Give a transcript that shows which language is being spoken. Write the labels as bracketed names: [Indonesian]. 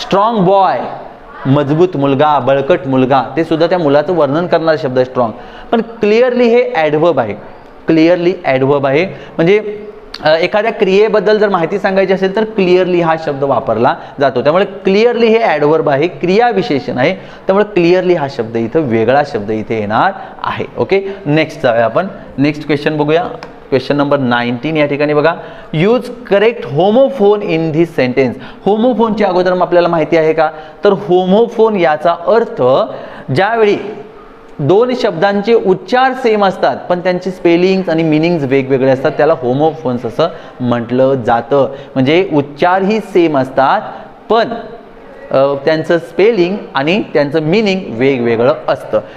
[Marathi] Strong boy, मजबूत मुलगा, बळकट मुलगा, ते सुद्धा त्या मुलाचं वर्णन करणारा शब्द आहे स्ट्रॉंग. पण क्लिअरली हे ॲडव्हर्ब आहे. क्लिअरली ॲडव्हर्ब आहे, म्हणजे एखाद्या क्रियेबद्दल जर माहिती सांगायची असेल तर क्लिअरली हा शब्द वापरला जातो. त्यामुळे क्लिअरली हे ॲडवर्ब आहे, क्रियाविशेषण आहे, त्यामुळे क्लिअरली हा शब्द इथं वेगळा शब्द इथे येणार आहे. ओके, नेक्स्ट जाऊया आपण. नेक्स्ट क्वेश्चन बघूया. [English] Question number 19 या ठिकाणी बघा, use correct homophone in this sentence. [Marathi] होमोफोनच्या अगोदर आपल्याला माहिती आहे का, तर होमोफोन याचा अर्थ ज्यावेळी दोन शब्दांचे उच्चार सेम असतात पण त्यांची स्पेलिंग्स आणि मिनिंग्स वेगवेगळे असतात त्याला होमोफोन्स असं म्हटलं जातं. म्हणजे उच्चारही सेम असतात पण त्यांचं स्पेलिंग आणि त्यांचं मिनिंग वेगवेगळं असतं.